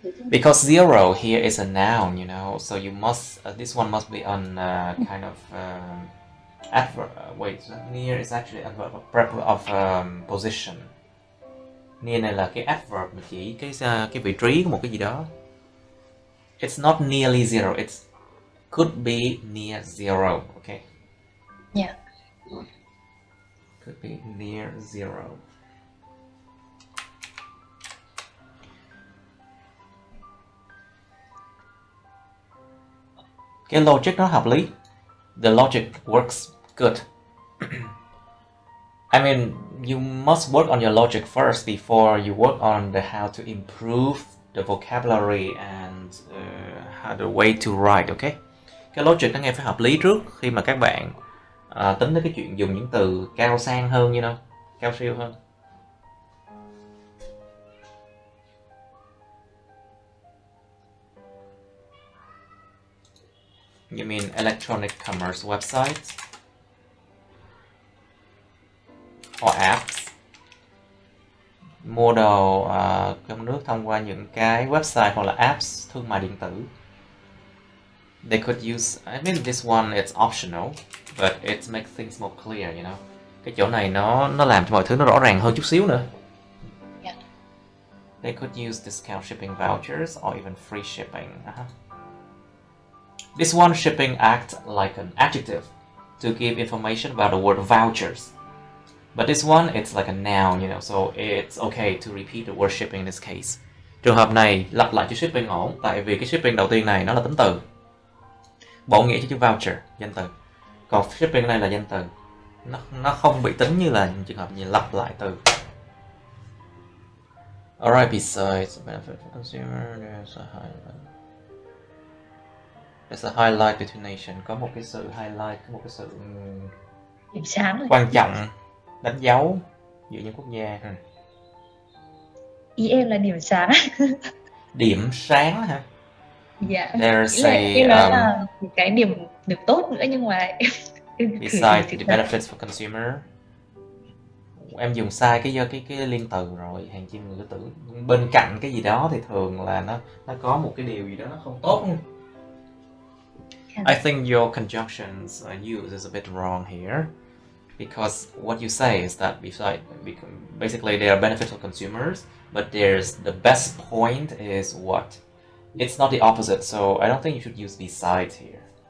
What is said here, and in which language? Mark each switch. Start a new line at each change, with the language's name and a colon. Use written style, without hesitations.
English: Because zero here is a noun, you know, so you must this one must be on kind of adverb. Wait, near is actually adverb of position.
Vietnamese: Near này là cái adverb mà chỉ cái vị trí của một cái gì đó.
English: It's not nearly zero. It could be near zero. Okay. Yeah. Could be near zero.
Vietnamese: Cái logic nó hợp lý.
English: The logic works good. I mean, you must work on your logic first before you work on how to improve the vocabulary and how the way to write, okay?
Vietnamese: Cái logic nó nghe phải hợp lý trước khi mà các bạn tính tới cái chuyện dùng những từ cao sang hơn,
English: you know,
Vietnamese: cao siêu hơn.
English: You mean electronic commerce websites or apps?
Vietnamese: Mua đồ trong nước thông qua những cái website hoặc là apps thương mại điện tử.
English: They could use, I mean this one it's optional, but it makes things more clear, you know.
Vietnamese: Cái chỗ này nó làm cho mọi thứ nó rõ ràng hơn chút xíu nữa.
English: Yeah. They could use discount shipping vouchers or even free shipping. This one, shipping, acts like an adjective to give information about the word vouchers. But this one, it's like a noun, you know, so it's okay to repeat the word shipping in this case.
Vietnamese: Trường hợp này lặp lại chữ shipping ổn, tại vì cái shipping đầu tiên này nó là tính từ. Bổ nghĩa cho chữ voucher, danh từ. Còn shipping này là danh từ. Nó không bị tính như là trường hợp như lặp lại từ.
English: Alright, besides benefit for consumer, there's a highlight detonation.
Vietnamese: Có một cái sự highlight, có một cái sự điểm sáng quan trọng, đánh dấu giữa những quốc gia. Ý em là điểm sáng. Điểm sáng hả? Dạ.
English: There's
Vietnamese: em nói là một cái điểm tốt nữa, nhưng mà
English: besides the benefits for consumer.
Vietnamese: Em dùng sai cái liên từ rồi, hàng chi người tử. Bên cạnh cái gì đó thì thường là nó có một cái điều gì đó nó không tốt.
English: I think your conjunctions use is a bit wrong here, because what you say is that basically they are benefits for consumers, but there's the best point is what? It's not the opposite, so I don't think you should use besides here.